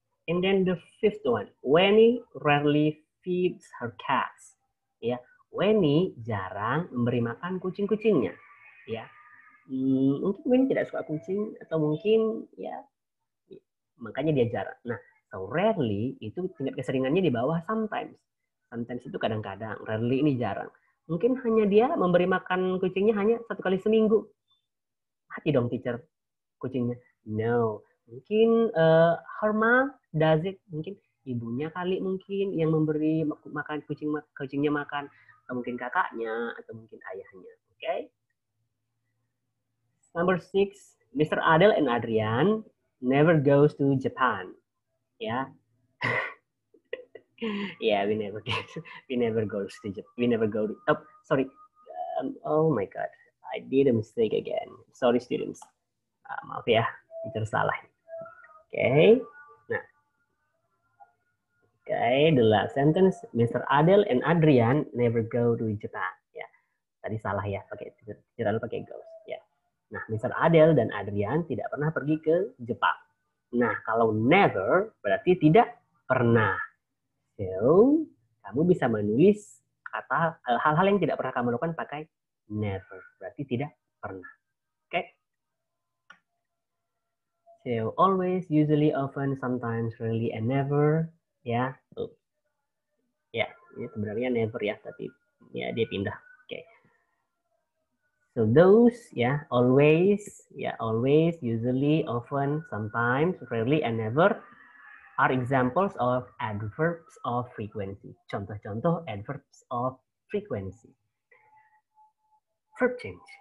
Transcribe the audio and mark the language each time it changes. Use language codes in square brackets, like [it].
[en] And then the fifth one, Winnie rarely feeds her cats, ya. [id] Winnie jarang memberi makan kucing-kucingnya, ya. Mungkin Winnie tidak suka kucing atau mungkin ya makanya dia jarang. Nah, so rarely itu tingkat keseringannya di bawah sometimes. Sometimes itu kadang-kadang, rarely ini jarang. Mungkin hanya dia memberi makan kucingnya hanya 1 kali seminggu. Mati dong teacher kucingnya. No, Mungkin [en] her mom does it. [id] Mungkin ibunya kali mungkin yang memberi makan kucingnya makan. Atau mungkin kakaknya atau mungkin ayahnya. Oke. Okay? [en] Number 6, Mr. Adel and Adrian never goes to Japan. Ya. Yeah, we never goes to Japan. We never go to, oh, sorry. Oh my God. I did a mistake again. Sorry students. [id] Maaf ya, teacher salah. [en] Oke. Okay. Nah, okay, the last sentence, Mr. Adel and Adrian never go to Japan. [id] Ya, tadi salah ya, pakai teacher pakai goes. Ya. Nah, Mr. Adel dan Adrian tidak pernah pergi ke Jepang. Nah, kalau never berarti tidak pernah. So, kamu bisa menulis kata hal-hal yang tidak pernah kamu lakukan pakai never. Berarti tidak pernah. Oke? Okay? [en] So, always, usually, often, sometimes, rarely, and never. Ya. [id] Ya, ini sebenarnya never ya, tapi ya dia pindah. Oke. Okay. [en] So, those, ya, always, usually, often, sometimes, rarely, and never are examples of adverbs of frequency. Contoh-contoh adverbs of frequency. Verb change.